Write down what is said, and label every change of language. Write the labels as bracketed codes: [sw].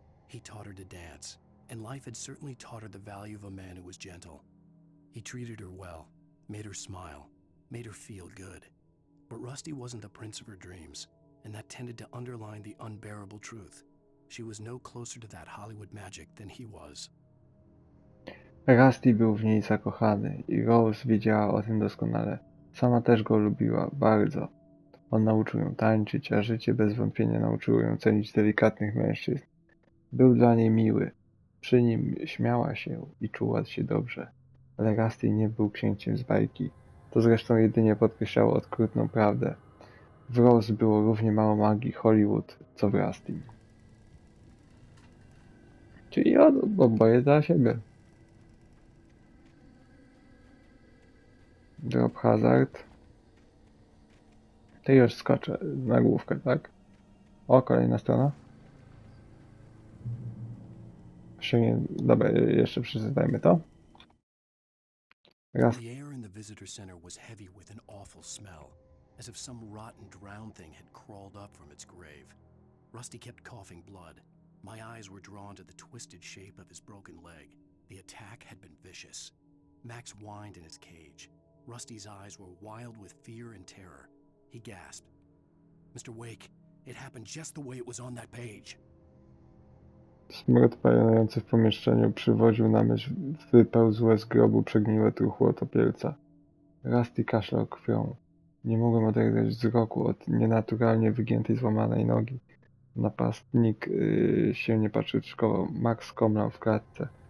[en] He taught her to dance, and life had certainly taught her the value of a man who was gentle. He treated her well, made her smile, made her feel good. But Rusty wasn't the prince of her dreams, and that tended to underline the unbearable truth. She was no closer to that Hollywood magic than he was. [pl] Rusty był w niej zakochany i Rose wiedziała o tym doskonale. Sama też go lubiła, bardzo. On nauczył ją tańczyć, a życie bez wątpienia nauczyło ją cenić delikatnych mężczyzn. Był dla niej miły. Przy nim śmiała się i czuła się dobrze. Ale Rusty nie był księciem z bajki. To zresztą jedynie podkreślało okrutną prawdę. W Rose było równie mało magii Hollywood, co w Rusty. Czyli oboje dla siebie. [en] Drop hazard. [pl] To już skoczę na główkę, tak? O, kolejna strona. Dobra, jeszcze przeczytajmy to. Raz. [en] The air in the visitor center was heavy with an awful smell, as if some rotten drowned thing had crawled up from its grave. Rusty kept coughing blood. My eyes were drawn to the twisted shape of his broken leg. The attack had been vicious. Max whined in his cage. Rusty's eyes were wild with fear and terror. He gasped. Mr. Wake, it happened just the way it was on that page. [pl] Smród panujący w pomieszczeniu przywodził na myśl wypełzłe z grobu przegniłe truchło topielca. Rusty kaszlał krwią. Nie mogłem oderwać wzroku od nienaturalnie wygiętej, złamanej nogi. Napastnik się nie patryczkował. Max komlał w klatce.